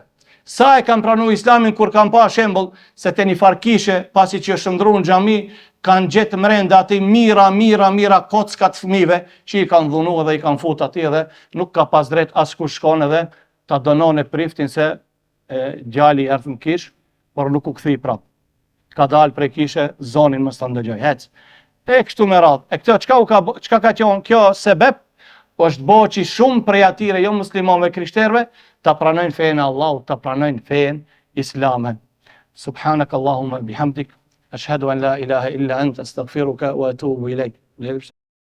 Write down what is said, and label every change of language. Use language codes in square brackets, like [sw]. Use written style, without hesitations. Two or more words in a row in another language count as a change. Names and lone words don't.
[sq] Sa e kanë pranuar islamin kur kanë pa shembull se te një farkishe pasi që është ndruar në xhami kanë gjetë mrenda aty mira kocka të fëmijëve që i kanë dhunuar dhe i kanë fut aty dhe nuk ka pas drejt askush shkon edhe ta donon e priftin se djali erdhi në kish, por nuk u kthyi prap. Ka dalë prej kishe, zonin mos ta ndëgjoj. Hec. E kështu me radhë. E këtë çka ka qenë kjo sebeb? është boqi shumë prej atyre jo muslimanëve krishterëve ta pranojnë fenë e Allahut, ta pranojnë fenë islame. [ar] سبحانك اللهم وبحمدك، أشهد أن لا إله إلا أنت، أستغفرك وأتوب إليك.